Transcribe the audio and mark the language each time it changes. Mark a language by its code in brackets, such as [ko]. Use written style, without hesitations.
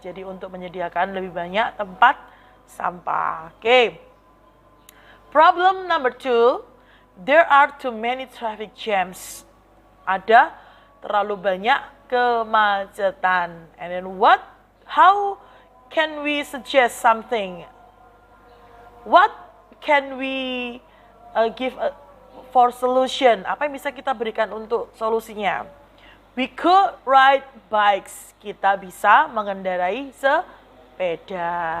[id] Jadi untuk menyediakan lebih banyak tempat sampah. Oke. [en] Problem number 2, there are too many traffic jams. [id] Ada terlalu banyak kemacetan. [en] And then how can we suggest something? What can we give for solution? [id] Apa yang bisa kita berikan untuk solusinya? [en] We could ride bikes. [id] Kita bisa mengendarai sepeda.